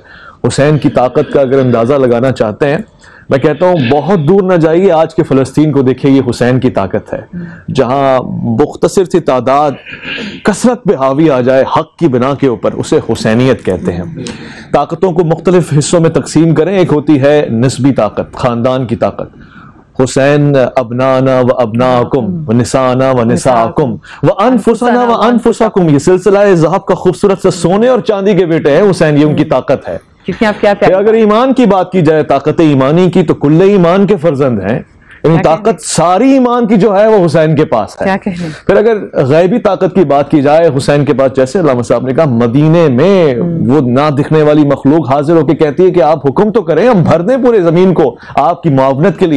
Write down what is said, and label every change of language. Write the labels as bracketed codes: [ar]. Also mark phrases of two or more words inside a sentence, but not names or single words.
[ur] حسین کی طاقت کا اگر اندازہ لگانا چاہتے ہیں، میں کہتا ہوں بہت دور نہ جائیے، آج کے فلسطین کو دیکھیں، یہ حسین کی طاقت ہے. جہاں مختصر سی تعداد کثرت پہ حاوی آ جائے حق کی بنا کے اوپر، اسے حسینیت کہتے ہیں. طاقتوں کو مختلف حصوں میں تقسیم کریں، ایک ہوتی ہے نسبی طاقت، خاندان کی طاقت. حسین [ar] ابنانا و ابناکم و نسانا و نساکم و انفسنا و انفسکم، [ur] یہ سلسلہ ذہب کا خوبصورت سے سونے اور چاندی کے بیٹے ہیں حسین، یہ ان کی طاقت ہے. اگر ایمان کی بات کی جائے، طاقت ایمانی کی، تو کل ایمان کے فرزند ہیں. طاقت ساری ایمان کی جو ہے وہ حسین کے پاس ہے. پھر اگر غیبی طاقت کی بات کی جائے حسین کے پاس، جیسے علامہ صاحب نے کہا مدینے میں وہ نہ دکھنے والی مخلوق حاضر ہو کے کہتی ہے کہ آپ حکم تو کریں، ہم بھر دیں پورے زمین کو آپ کی معاونت کے لیے.